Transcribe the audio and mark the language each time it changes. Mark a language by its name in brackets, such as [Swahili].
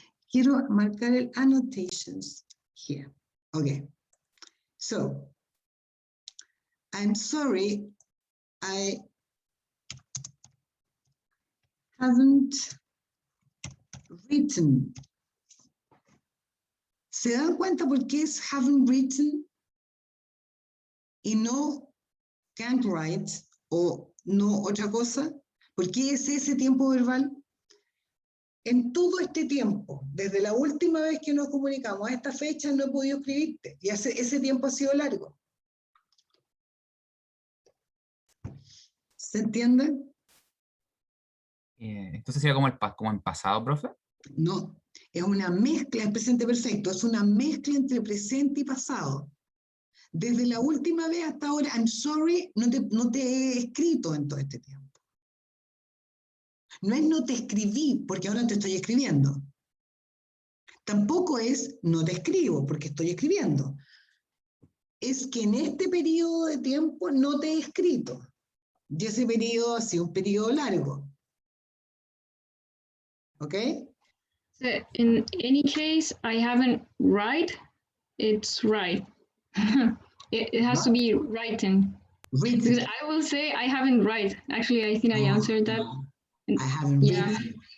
[Spanish] Quiero marcar el [English] annotations here. Okay. So, I'm sorry, I haven't written. [Spanish] ¿Se dan cuenta por qué es haven't written? Y no can't write o no otra cosa. ¿Por qué es ese tiempo verbal? En todo este tiempo, desde la última vez que nos comunicamos a esta fecha, no he podido escribirte. Y ese tiempo ha sido largo. ¿Se entiende? Entonces sería como en pasado, profe. No, es una mezcla, es presente perfecto, es una mezcla entre presente y pasado. Desde la última vez hasta ahora, [English] I'm sorry, [Spanish] no te he escrito en todo este tiempo. No es no te escribí, porque ahora te estoy escribiendo. Tampoco es no te escribo, porque estoy escribiendo. Es que en este periodo de tiempo no te he escrito. Y ese periodo ha sido un periodo largo. ¿Ok? [English] So in any case, I haven't write, it's right. It has to be written. Written. Because I will say I haven't write. Actually, I think I answered that. I haven't written.